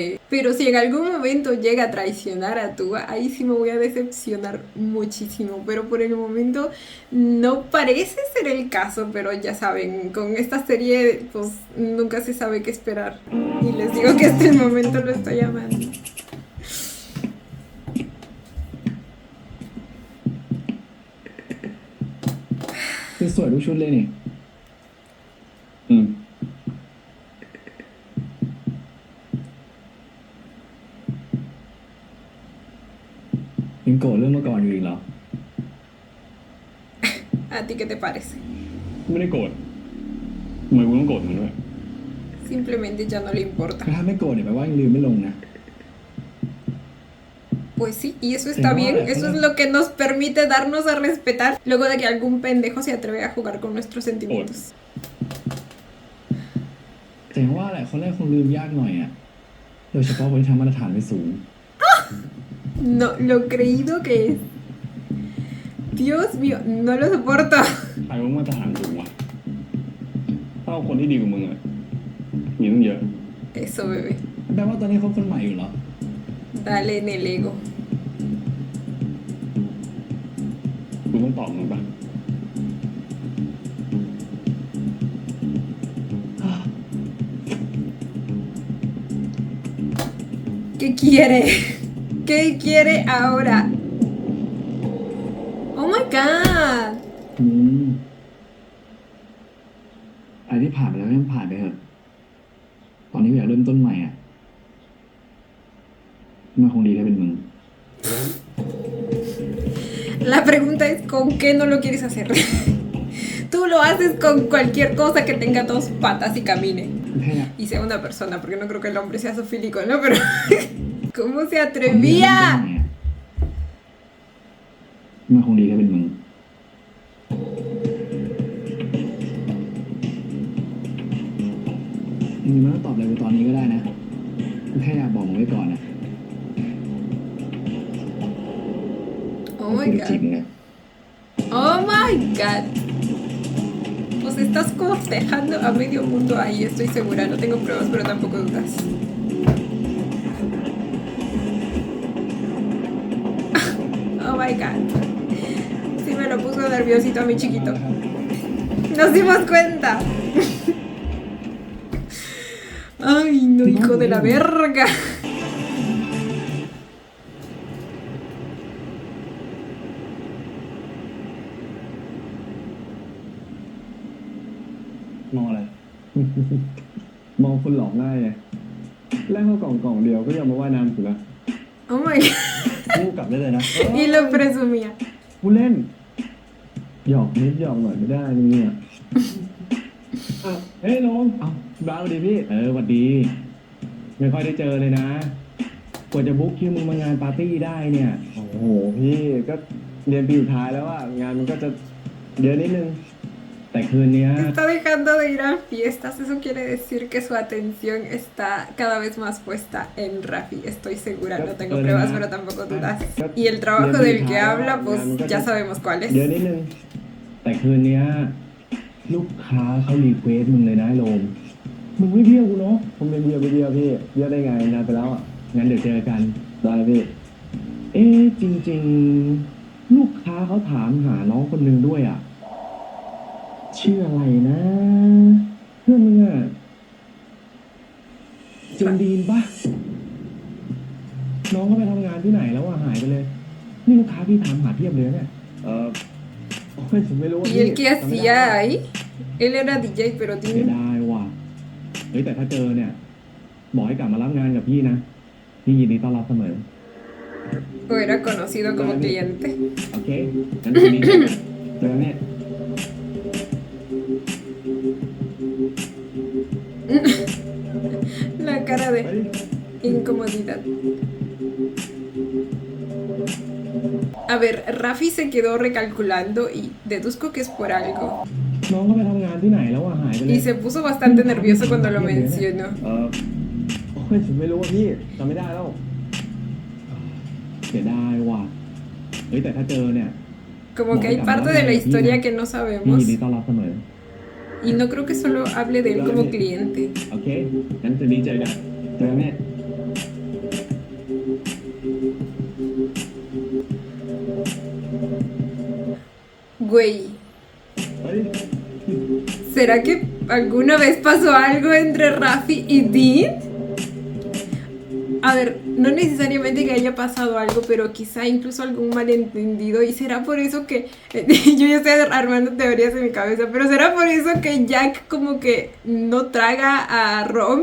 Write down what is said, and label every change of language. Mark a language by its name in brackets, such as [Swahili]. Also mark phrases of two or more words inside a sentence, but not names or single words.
[Spanish] Pero si en algún momento llega a traicionar a Tua, ahí sí me voy a decepcionar muchísimo. Pero por el momento no parece ser el caso, pero ya saben, con esta serie pues nunca se sabe qué esperar. Y les digo que hasta el momento lo estoy amando. [Thai] คือสวยทุกชุดเลยนี่ ยังโกรธเรื่องเมื่อก่อนอยู่อีกเหรอ [Spanish] ¿A ti qué te parece? [Thai] ไม่ได้โกรธทำไมกูต้องโกรธมึงด้วย [Spanish] Simplemente ya no le importa. [Thai] ถ้าไม่โกรธเนี่ยแปลว่ายังลืมไม่ลงนะ [Spanish] Pues sí, y eso está bien, eso es lo que nos permite darnos a respetar luego de que algún pendejo se atreve a jugar con nuestros sentimientos. [Thai] แต่ว่าหลายคนแรกคงลืมยากหน่อยอ่ะ โดยเฉพาะคนที่ทำมาตรฐานไม่สูง [Spanish] No, lo creído que es. Dios mío, no lo soporto. [Thai] ใครว่ามาตรฐานสูงวะถ้าเอาคนที่ดีกว่ามึงอ่ะมีตั้งเยอะ [Spanish] Eso, bebé. [Thai] แปลว่าตอนนี้เขาคนใหม่อยู่เหรอ [Spanish] Dale en el ego. [Thai] กูต้องตอบมึงปะ [Spanish] ¿Qué quiere? ¿Qué quiere ahora? [English] Oh my god. [Thai] อะไรที่ผ่านไปแล้วยังผ่านไปเถอะ ตอนนี้อยากเริ่มต้นใหม่อ่ะ มันคงดีถ้าเป็นมึง [Spanish] La pregunta es ¿con qué no lo quieres hacer? Tú lo haces con cualquier cosa que tenga dos patas y camine. [Thai] แค่อยาก [Spanish] Y sea una persona, porque no creo que el hombre sea zoofílico, ¿no? Pero ¿cómo se [Thai] ตอนนี้อยากเริ่มต้น [Spanish] atrevía? [Thai] ใหม่อะมันคงดีถ้าเป็นมึง มึงไม่ต้องตอบอะไรกูตอนนี้ก็ได้นะกูแค่อยากบอกมึงไว้ก่อนนะ [English] Oh [Thai] ว่า [English] my [Thai] กูจะจีบ [English] god. [Thai] มึงนะ [English] Oh my god. [Spanish] Pues estás cortejando a medio mundo ahí, estoy segura. No tengo pruebas, pero tampoco dudas. [English] Oh my god. [Spanish] Sí me lo puso nerviosito a mi chiquito. Nos dimos cuenta. Ay, no, hijo de la verga. [Thai] มองอะไร มองคนหลอกง่ายไงแลกเข้ากล่องเดียวก็ยอมมาว่ายน้ำอยู่แล้ว [English] Oh my god. [Thai] กูกลับได้เลยนะ [Spanish] Y lo presumía. [Thai] กูเล่น หยอกนิดหยอกหน่อยไม่ได้นี่เนี่ยอ้าวเฮ้ยน้องเอ้าบ้าสวัสดีพี่ หวัดดี ไม่ค่อยได้เจอเลยนะ กว่าจะบุ๊กคิวมึงมางานปาร์ตี้ได้เนี่ย โอ้โหพี่ก็เรียนปีสุดท้ายแล้วอะงานมันก็จะเยอะนิดนึง แต่คืนเนี้ย [Spanish] Está dejando de ir a fiestas, eso quiere decir que su atención está cada vez más puesta en Rafi, estoy segura, no tengo pruebas, pero tampoco dudas. Y el trabajo del que habla, pues ya sabemos cuál [Thai] เยอะ [Spanish] es. [Thai] นิดนึง แต่คืนเนี้ยลูกค้าเขารีเควสมึงเลยนะไอ้โรมมึงไม่เบี้ยวกูเนาะผมเป็นเบี้ยวพี่เบี้ยวได้ไงนานไปแล้วอ่ะงั้นเดี๋ยวเจอกันได้พี่จริงๆ ลูกค้าเขาถามหาน้องคนหนึ่งด้วยอ่ะชื่ออะไรนะ เพื่อนมึงอ่ะ เจนดีนปะน้องเขาไปทำงานที่ไหนแล้วอ่ะหายไปเลย นี่ลูกค้าพี่ถามหาเพียบเลยเนี่ยโอ้ยผมไม่รู้ว่า [Spanish] ¿Y él qué hacía ahí? Él era DJ, pero [Thai] เสีย [Spanish] tiene... [Thai] ดายว่ะเฮ้ยแต่ถ้าเจอเนี่ย บอกให้กลับมารับงานกับพี่นะ พี่ยินดีต้อนรับเสมอ [Spanish] o era conocido como cliente. [Thai] โอเคงั้นคืนนี้เจอกันเจอกันเนี่ย [Spanish] La cara [Thai] ไป [Spanish] de [Thai] ดิ [Spanish] incomodidad. A ver, Rafi se quedó recalculando y deduzco que es por algo. [Thai] น้องก็ไปทำงานที่ไหนแล้วอ่ะหายไปเลย [Spanish] Y se puso bastante nervioso cuando lo mencionó. [Thai] โอ้ยผมไม่รู้ว่าพี่จำไม่ได้แล้วเสียดายว่ะเฮ้ยแต่ถ้าเจอเนี่ย [Spanish] Como que hay parte de la historia que no [Thai] พี่ [Spanish] sabemos. [Thai] ยินดีต้อนรับเสมอ [Spanish] Y no creo que solo hable de él como cliente. [Thai] โอเคงั้นคืนนี้เจอกันเจอกันเนี่ย [Spanish] Güey, [Thai] เฮ้ย [Spanish] ¿será que alguna vez pasó algo entre Rafi y Dean? A ver, no necesariamente que haya pasado algo, pero quizá incluso algún malentendido. Y será por eso que... yo ya estoy armando teorías en mi cabeza, pero será por eso que Jack como que no traga a Rom.